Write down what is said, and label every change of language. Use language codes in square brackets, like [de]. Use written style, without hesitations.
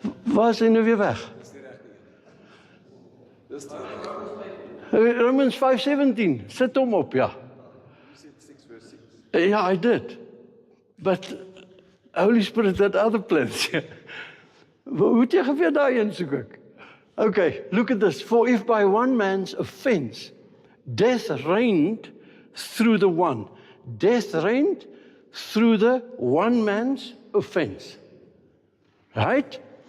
[af] Waar is hy nou weer weg? Romans 5:17. Sit hom op, ja. [en] Yeah, I did. But Holy Spirit had other plans. [af] Hoe het jy geweet daarin soek ek? [en] Okay, look at this. For if by one man's offense, death reigned through the one. Death reigned through the one man's offense. Right?